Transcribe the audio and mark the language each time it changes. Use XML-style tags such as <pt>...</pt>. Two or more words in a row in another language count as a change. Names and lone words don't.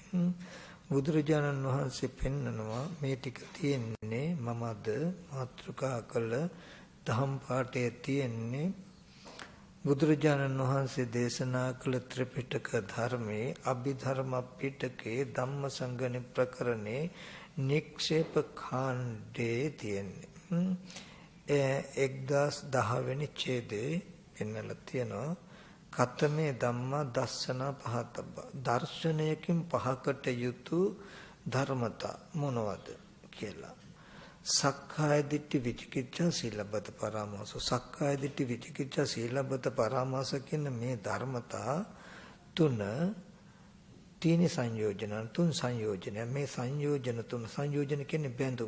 <si>බුදුරජාණන් වහන්සේ පෙන්නනවා මේ ටික තියෙන්නේ මම අද මාතෘකා කළ දහම් පාඨයේ තියෙන්නේ බුදුරජාණන් වහන්සේ දේශනා කළ ත්‍රිපිටක ධර්මයේ අභිධර්ම පිටකේ ධම්මසංගණි ප්‍රකරණේ නික්ෂේප කාණ්ඩේ තියෙන්නේ. 1010 වෙනි ඡේදයේ පෙන්නලා තියෙනවා</si> <pi>කතමේ ධම්මා දස්සනා පහතබ්බ.</pi> <si>දර්ශනයකින් පහකට යුතු ධර්මතා මොනවද කියලා.</si> <pi>සක්කාය දිට්ඨි විචිකිච්ඡා සීලබ්බත පරාමාස. සක්කාය දිට්ඨි විචිකිච්ඡා සීලබ්බත පරාමාස</pi> <si>කියන මේ ධර්මතා තුන තීන සංයෝජන තුන් සංයෝජන මේ සංයෝජන තුන සංයෝජන කියන්නේ බැඳුම්.</si>